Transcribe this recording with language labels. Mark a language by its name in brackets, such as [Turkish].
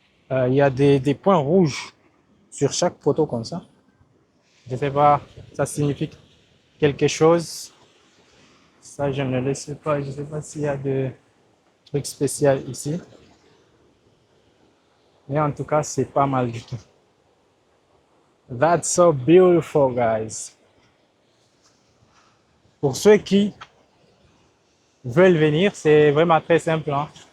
[French] Il y a des points rouges sur chaque poteau comme ça. Je sais pas, ça signifie quelque chose. Ça, je ne le sais pas. Je ne sais pas s'il y a des trucs spéciaux ici. Mais en tout cas, c'est pas mal du tout. [English] That's so beautiful, guys. [French] Pour ceux qui veulent venir, c'est vraiment très simple, hein.